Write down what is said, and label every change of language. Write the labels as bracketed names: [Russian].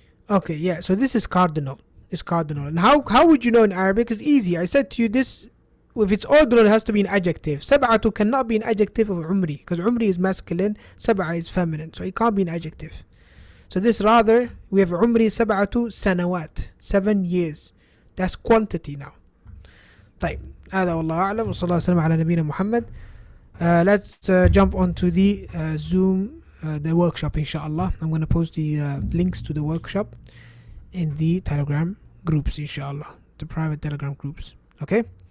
[English] Okay, yeah, so this is cardinal. It's cardinal. And how would you know in Arabic? It's easy. I said to you this, if it's ordinal, it has to be an adjective. سبعة cannot be an adjective of عمري, because عمري is masculine, سبعة is feminine, so it can't be an adjective. So this rather, we have [Arabic] عمري 7 سنوات, [English] 7 years. That's quantity now. [Arabic] طيب, هذا والله أعلم, وصلى الله وسلم على نبينا محمد. [English] Let's jump onto the Zoom the workshop, inshallah. I'm going to post the links to the workshop in the Telegram groups, inshallah, the private Telegram groups. Okay,